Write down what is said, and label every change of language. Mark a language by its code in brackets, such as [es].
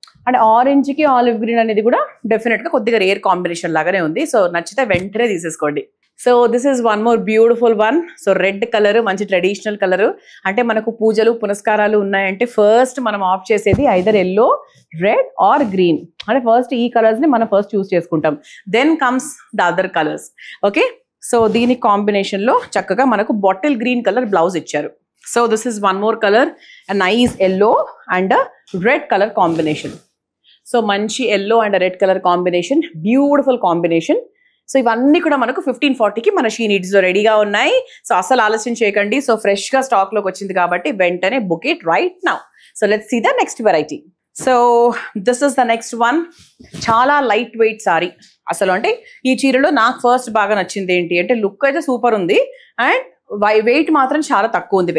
[te] అంటే ఆరెంజ్ కి olive green అనేది కూడా డెఫినెట్ గా కొద్దిగా రేర్ కాంబినేషన్ లాగానే ఉంది సో నచ్చితే వెంటనే తీసేసుకోండి [en] so this is one more beautiful one [te] so red colour మంచి ట్రెడిషనల్ కలర్ అంటే మనకు పూజలు పునస్కారాలు ఉన్నాయంటే ఫస్ట్ మనం ఆఫ్ చేసేది either yellow red or green అంటే ఫస్ట్ ఈ కలర్స్ ని మనం ఫస్ట్ చూస్ చేసుకుంటాం [en] then comes the other colours [te] okay so దీని కాంబినేషన్ లో చక్కగా మనకు బాటిల్ గ్రీన్ కలర్ బ్లౌజ్ ఇచ్చారు [en] So this is one more color, a nice yellow and a red color combination. So manchi yellow and a red color combination, beautiful combination. [te] So ఇవన్నీ కూడా మనకు 1540కి మన she needs లో రెడీగా ఉన్నాయి. So అసలు ఆలస్యం చేయకండి. సో ఫ్రెష్ గా స్టాక్ లోకి వచ్చింది కాబట్టి వెంటనే [en] Book it right now. So let's see the next variety. So this is the next one. [te] చాలా లైట్ వెయిట్ సారీ. అసలు అంటే ఈ చీరలో నాకు ఫస్ట్ బాగా నచ్చింది ఏంటి అంటే లుక్ అయితే సూపర్ ఉంది అండ్ వెయిట్ మాత్రం చాలా తక్కువ ఉంది.